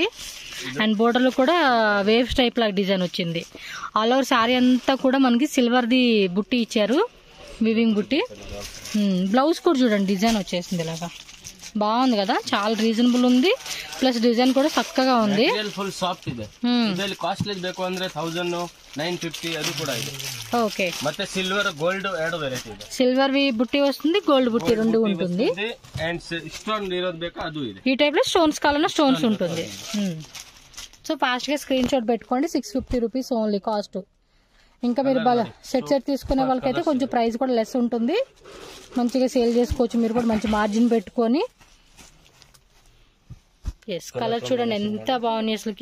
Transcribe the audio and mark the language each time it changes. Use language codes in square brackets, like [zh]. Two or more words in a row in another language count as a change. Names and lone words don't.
[te] అండ్ బోర్డర్ లో కూడా వేవ్స్ టైప్ లాగా డిజైన్ వచ్చింది. [en] all over saree [te] అంతా కూడా మనకి సిల్వర్ ది బుట్టి ఇచ్చారు, వివింగ్ బుట్టి. బ్లౌజ్ కూడా చూడండి డిజైన్ వచ్చేసింది ఇలాగా. బాగుంది కదా, చాలా రీజనబుల్ ఉంది. ప్లస్ డిజైన్ కూడా చక్కగా ఉంది. [en] full soft [kn] ಇದೆ. ಇದರಲ್ಲಿ ಕಾಸ್ಟ್ಲಿ ಬೇಕು ಅಂದ್ರೆ 1950 ಅದು ಕೂಡ ಇದೆ. [te] ఓకే. [kn] ಮತ್ತೆ [en] silver gold [kn] ಎರಡು ವೆರೈಟಿ ಇದೆ. [te] సిల్వర్ వి బుట్టి వస్తుంది, గోల్డ్ బుట్టి రెండు ఉంటుంది. [en] and stone [kn] ఇరోదు ಬೇಕು ಅದು ಇದೆ. [te] ఈ టైప్ లో స్టోన్స్ కావాలన్నా స్టోన్స్ ఉంటుంది. సో ఫాస్ట్ గా [en] screen shot [te] పెట్టుకోండి. 650 [en] rupees only cost. [te] ఇంకా మీరు సెట్ తీసుకునే వాళ్ళకైతే కొంచెం ప్రైస్ కూడా లెస్ ఉంటుంది. మంచిగా సేల్ చేసుకోవచ్చు మీరు కూడా, మంచి మార్జిన్ పెట్టుకొని. ఎస్ కలర్ చూడండి ఎంత బాగుంది అసలుకి.